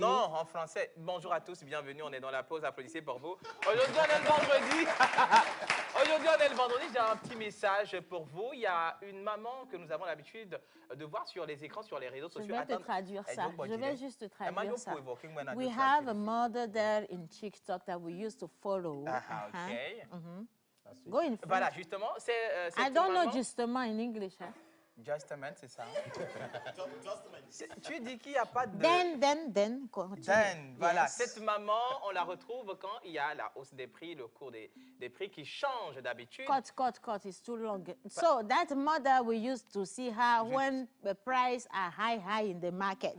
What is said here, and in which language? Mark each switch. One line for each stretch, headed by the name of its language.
French: Non, en français. Bonjour à tous, bienvenue, on est dans la pause, applaudissez pour vous. Aujourd'hui, on est le vendredi. Aujourd'hui, on est le vendredi, j'ai un petit message pour vous. Il y a une maman que nous avons l'habitude de voir sur les écrans, sur les réseaux Je sociaux. vais te traduire ça. Je vais juste te traduire ça.
English: We have a mother there in TikTok that we used to follow. Ok. Go in French.
French: Voilà, justement, c'est
English: I don't know justement in English.
French: Hein? Justement, c'est ça. Tu dis qu'il n'y a pas de...
English: Then. Continue. Then, voilà. Yes.
French: Cette maman, on la retrouve quand il y a la hausse des prix, le cours des prix qui change d'habitude.
English: Cut. It's too long. So that mother, we used to see her when the price are high in the market.